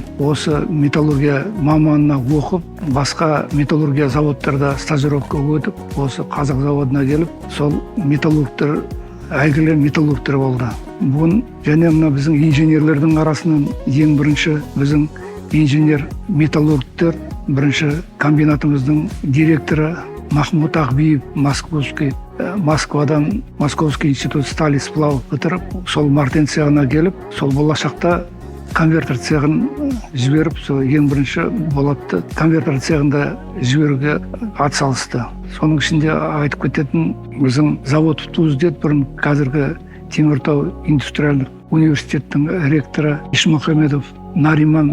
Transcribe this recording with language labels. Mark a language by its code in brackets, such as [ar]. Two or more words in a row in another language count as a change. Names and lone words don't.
[kk] Осы металлургия маманына оқып, басқа металлургия заводтарда стажировка өтіп, осы Қазақ заводына келіп, сол металлургтер, әйгілі металлургтер болды. Бұн және біздің инженерлердің арасынан ең бірінші біздің инженер-металлургтер, бірінші комбинатымыздың директоры Махмуд Ақбиев, Москвадан [ru] Московский институт стали сплав [kk] бітіріп, сол Мартен цехына келіп, сол болашақта конвертер цехын жіберіп, сол ең бірінші болатты конвертер цехында жіберуге атсалысты. Соның ішінде айтып кететін, біздің завод Туздет бұрын қазіргі Теміртау индустриалдық университеттің ректоры Ишмұхамедов Нариман,